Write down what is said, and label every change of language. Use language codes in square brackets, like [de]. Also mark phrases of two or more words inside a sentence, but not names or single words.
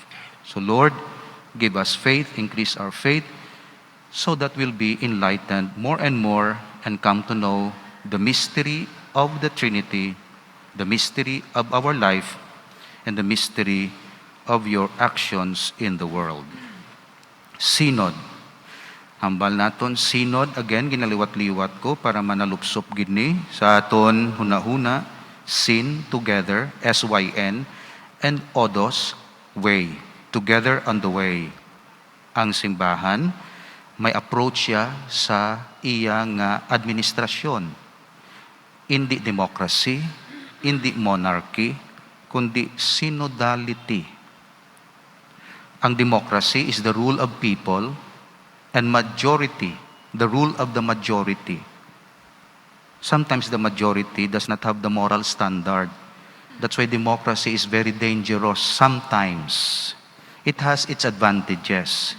[en] So Lord, give us faith, increase our faith, so that we'll be enlightened more and more and come to know the mystery of the Trinity, the mystery of our life, and the mystery of your actions in the world. Synod. [hil] Hambal naton synod, again, ginaliwat-liwat ko para manalupsop gini sa aton hunahuna, [en] sin, together, SYN, and odos, way, together on the way. [hil] Ang simbahan, may approach siya sa iyang administrasyon. Hindi democracy, hindi monarchy, kundi synodality. [en] Ang democracy is the rule of people, and majority, the rule of the majority. Sometimes the majority does not have the moral standard. That's why democracy is very dangerous sometimes. It has its advantages.